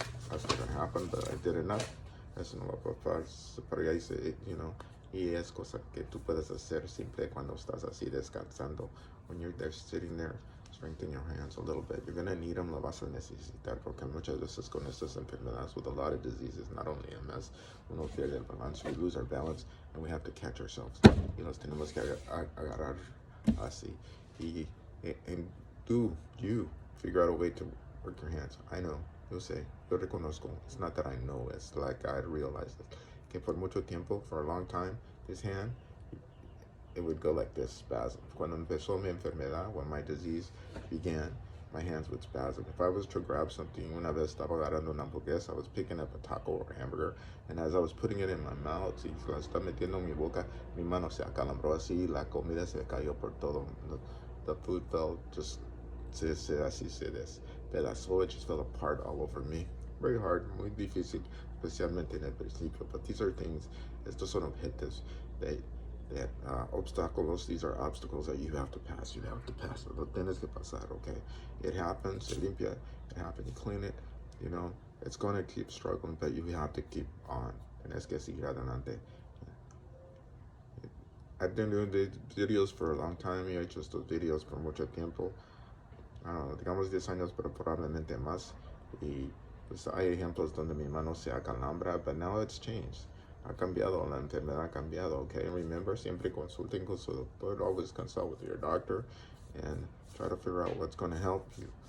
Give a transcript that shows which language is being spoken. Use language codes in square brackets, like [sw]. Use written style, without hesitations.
[en] That's not gonna happen, but I did enough. [es] Eso no va a pasar, pero ya hice, y es cosa que tú puedes hacer simple cuando estás así descansando. [en] When you're there sitting there, strengthen your hands a little bit. You're going to need them, [es] lo vas a necesitar, porque muchas veces con estas enfermedades, [en] with a lot of diseases, not only MS, [es] uno pierde el balance, [en] we lose our balance, and we have to catch ourselves. [es] Y los tenemos que agarrar así. [en] And you figure out a way to work your hands. I know, [es] yo sé, yo reconozco. [en] It's not that I know, it's like I realized it. [es] Que por mucho tiempo, [en] for a long time, this hand, it would go like this, spasm. [es] Cuando empezó mi enfermedad, [en] when my disease began, my hands would spasm. If I was to grab something, [es] una vez estaba agarrando una hamburguesa, [en] I was picking up a taco or a hamburger, and as I was putting it in my mouth, [es] y la estaba metiendo en mi boca, mi mano se acalambró así, la comida se cayó por todo. [en] The food fell just, [es] se despedazó, [en] it just fell apart all over me. Very hard, [es] muy difícil, especialmente en el principio. [en] But these are things, [es] estos son objetos [en] that [es] obstáculos, [en] these are obstacles that you have to pass. [es] Lo tienes que pasar, [en] okay? It happens, [es] se limpia, [en] it happens, you clean it, it's going to keep struggling, but you have to keep on. [es] Tienes que seguir adelante. [en] I've been doing these videos for a long time. [es] He hecho estos videos por mucho tiempo. Digamos 10 años, pero probablemente más. Y pues hay ejemplos donde mi mano se acalambra, [en] but now it's changed. [es] Ha cambiado, la enfermedad ha cambiado, okay? [en] Remember, [es] siempre consulten con su doctor. [en] Always consult with your doctor and try to figure out what's going to help you.